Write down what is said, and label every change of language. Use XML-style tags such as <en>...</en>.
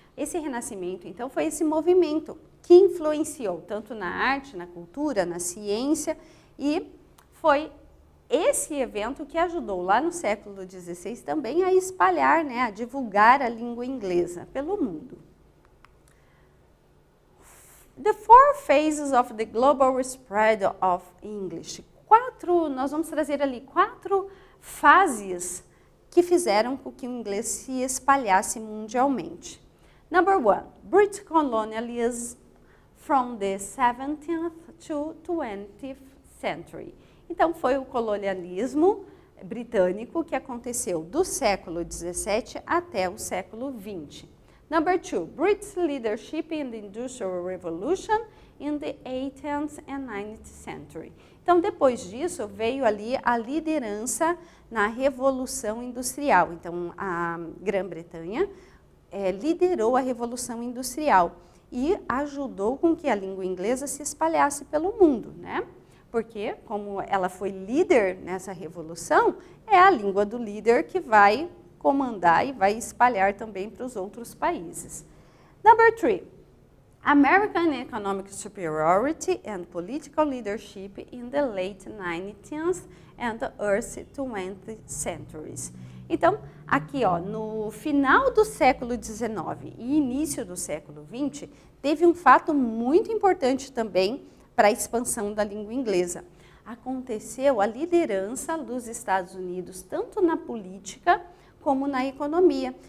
<pt>Esse Renascimento, então, foi esse movimento que influenciou tanto na arte, na cultura, na ciência, e foi esse evento que ajudou lá no século XVI também a espalhar, né, a divulgar a língua inglesa pelo mundo.</pt> <en>The four phases of the global spread of English.</en> <pt>Nós vamos trazer ali 4 fases que fizeram com que o inglês se espalhasse mundialmente.</pt> <en>Number 1, British colonialism from the 17th to 20th century.</en> <pt>Então, foi o colonialismo britânico que aconteceu do século XVII até o século XX.</pt> <en>Number 2, British leadership in the Industrial Revolution in the 18th and 19th century.</en> <pt>Então, depois disso, veio ali a liderança na Revolução Industrial. Então, a Grã-Bretanha liderou a Revolução Industrial e ajudou com que a língua inglesa se espalhasse pelo mundo, né? Porque, como ela foi líder nessa revolução, é a língua do líder que vai comandar e vai espalhar também para os outros países.</pt> <en>Number 3. American economic superiority and political leadership in the late 19th and the early 20th centuries.</en> <pt>Então, aqui ó, no final do século XIX e início do século XX, teve um fato muito importante também para a expansão da língua inglesa. Aconteceu a liderança dos Estados Unidos, tanto na política como na economia.</pt>